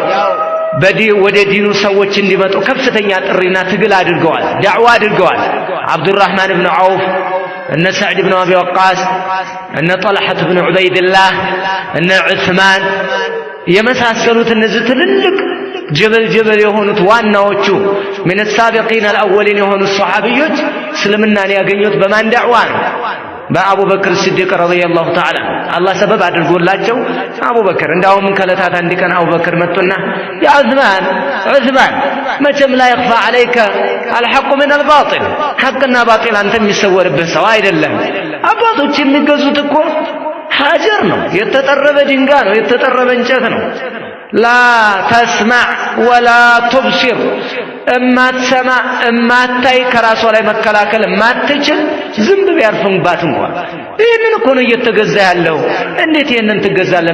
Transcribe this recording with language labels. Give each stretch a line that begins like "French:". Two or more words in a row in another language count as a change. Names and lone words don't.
Amharic: ወደ ዲኑ ሰዎች እንዲመጡ ከፍተኛ ጥሪና ትግል አድርገዋል፣ ዳዕዋ አድርገዋል። አብዱራህማን ብን ዐውፍ እነ ሰዕድ ብን አቢ ወቃስ እነ ጠልሐት ብን ዑበይድላህ እነ ዑስማን የመሳሰሉት እነዚህ ትልልቅ ጀበል የሆኑት ዋናዎቹ
Arabic: من السابقين الأولين
Amharic: የሆኑት ሷሃቢዎች እስልምናን ያገኙት በማን ዳዕዋ ነው? በአቡበክር ሲዲቅ
Arabic: رضي الله تعالى
Amharic: አላህ ሰበብ አድርጎላቸው አቡበክር እንዳውም ከለታት አንድ ቀን አቡበክር መጡና ያ ዑስማን መቼም
Arabic: لا يخفى عليك الحق من الباطل
Amharic: ሐቅና ባጢል አንተ የሚሰወርብህ ሰው አይደለም። አባቶች የሚገዙት እኮ ሀጀር ነው፣ የተጠረበ ድንጋይ ነው፣ የተጠረበ እንጨት ነው።
Arabic: لا تسمع ولا تبصر
Amharic: እማትሰማ እማታይ ከራሷ ላይ መከላከል እማትችል ዝንብ ቢያርፍባት እንኳን ይህንን እኮ ነው እየተገዛ ያለው። እንዴት ይህንን ትገዛለህ?